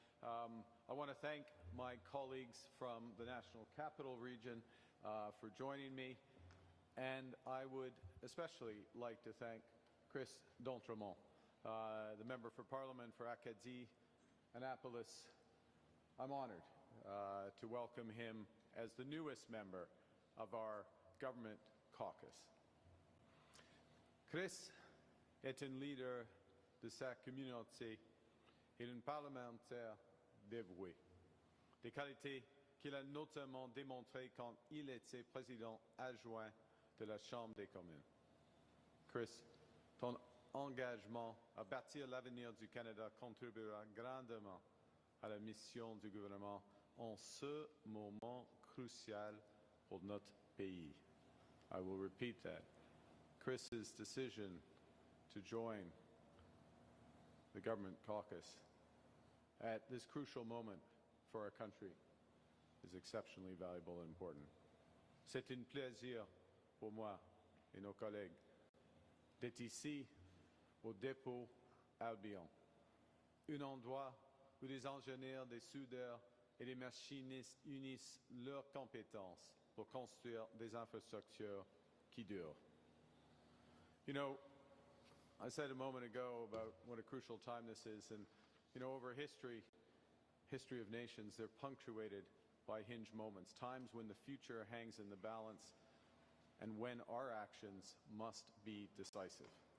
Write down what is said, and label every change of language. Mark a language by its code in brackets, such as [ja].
[en] I want to thank my colleagues from the National Capital Region for joining me, and I would especially like to thank Chris D'Entremont, the Member for Parliament for Acadie, Annapolis. I'm honoured to welcome him as the newest member of our government caucus. [fr] Chris est un leader de sa communauté et un parlementaire dévoué, des qualités qu'il a notamment démontrées quand il était président adjoint de la Chambre des communes. Chris, ton engagement à bâtir l'avenir du Canada contribuera grandement à la mission du gouvernement en ce moment crucial pour notre pays. [en] I will repeat that. Chris's decision to join the government caucus at this crucial moment for our country is exceptionally valuable and important. [fr] C'est un plaisir pour moi et nos collègues d'être ici au dépôt Albion, un endroit où des ingénieurs, des soudeurs et des machinistes unissent leurs compétences pour construire des infrastructures qui durent. [en] You know, I said a moment ago about what a crucial time this is, and you know, over history of nations, they're punctuated by hinge moments, times when the future hangs in the balance and when our actions must be decisive.